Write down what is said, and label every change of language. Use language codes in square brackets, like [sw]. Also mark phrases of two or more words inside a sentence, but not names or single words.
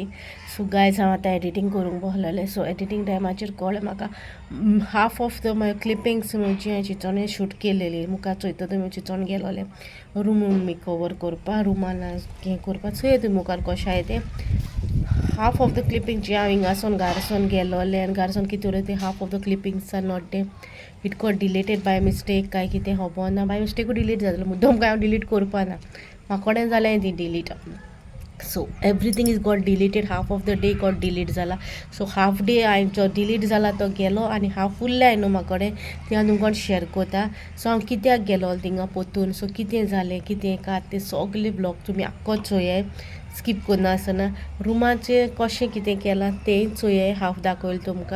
[kok] सो गायज हांव आतां एडिटींग करूंक बसलेलें. सो एडिटींग टायमाचेर कळ्ळें म्हाका [en] half of the my clippings [kok] जी हांवें चिंतोन शूट केलेली मुखार चोयता तुमी चिंतोन गेलोलें [en] room makeover [kok] करपा, रुमान हें करपा चोया तुमी मुखार कशें आहाय तें. [en] half of the clipping [kok] जे हांव हिंगासून घारासून गेलोलें आनी घारासून कितें उरलें तें [en] half of the clippings are not day. it got deleted by mistake [kok] काय कितें खबर ना. बाय मिस्टेकूय डिलीट जालें, मुद्दम काय हांव डिलीट करपा ना, म्हाकोडेन जालें ती डिलीट. [en] so everything is got deleted. half of the day got delete जाला. [kok] सो [en] half day [kok] हांवें जो डिलीट जाला तो गेलो आनी हाफ उरलाय न्हू म्हाकोडें तें हांव तुमकां शेअर कोता. सो हांव कित्याक गेलो थिंगा पोतून, सो कितें जालें कितें काय तें सगलें ब्लॉग तुमी आख्खो चोयाय, स्कीप करना आसतना. रुमाचेर कशें कितें केलां तेंय चोयाय, हाफ दाखयलें तुमकां.